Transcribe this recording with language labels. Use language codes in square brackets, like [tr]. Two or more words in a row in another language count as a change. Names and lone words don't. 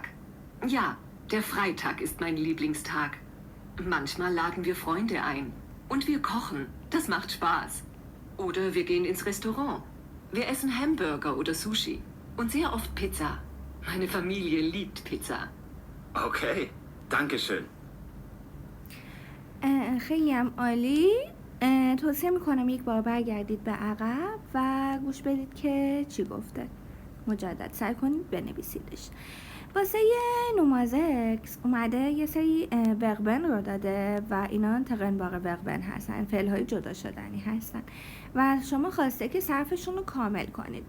[de] Ja, der Freitag ist mein Lieblingstag. Manchmal laden wir Freunde ein. Und wir kochen. Das macht Spaß. Oder wir gehen ins Restaurant. Wir essen Hamburger oder Sushi und sehr oft Pizza. Meine Familie liebt Pizza. Okay, danke schön. [fa] خیلی هم عالی. توصیه میکنم یک بار برگردید به عقب و گوش بدید که چی گفته. مجدد سعی کنید بنویسیدش. واسه نومازکس اومده یه سری وربن رو داده و اینا [de] trennbare Verben [fa] هستن، فعل‌های جدا شدنی هستن و شما خواسته که صرفشون رو کامل کنید.